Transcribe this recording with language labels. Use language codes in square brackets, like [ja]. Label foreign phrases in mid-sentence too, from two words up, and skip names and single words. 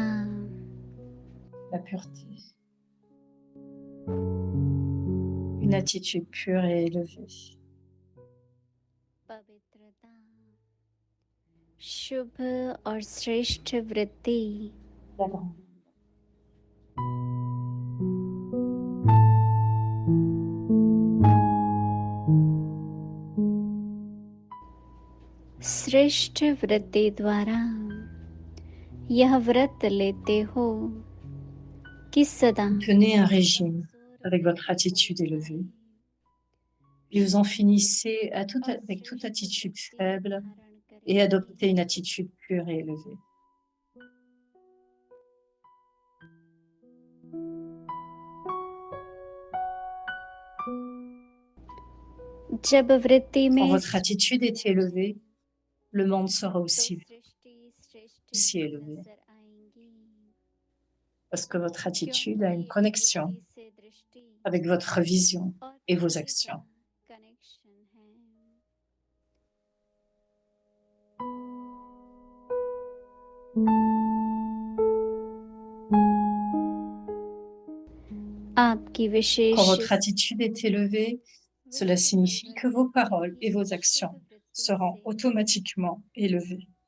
[fr] La pureté. Une attitude pure et élevée. [hi] पवित्रता शुभ और श्रेष्ठ वृत्ति. [fr] La grande. [hi] श्रेष्ठ वृत्ति द्वारा यह व्रत लेते हो कि सदा [fr] Vous tenez un régime avec votre attitude élevée. Puis vous en finissez avec toute attitude faible et adoptez une attitude pure et élevée. [hi] जब वृत्ति [fr] Quand [hi] में [fr] votre attitude est élevée, le monde sera [hi] तो [fr] aussi [hi] सृष्टि श्रेष्ठ [fr] aussi élevé. [hi] नजर आएंगी. [fr] Parce que votre attitude a une [hi] क्योंकि [fr] connexion [hi] वृत्ति से दृष्टि [fr] avec votre vision [hi] और [fr] et vos [hi] दृष्टि [fr] actions. [hi] का connection है. आपकी [fr] Quand [hi] विशेष [fr] votre attitude est élevée, cela signifie que vos paroles et vos actions seront automatiquement élevées.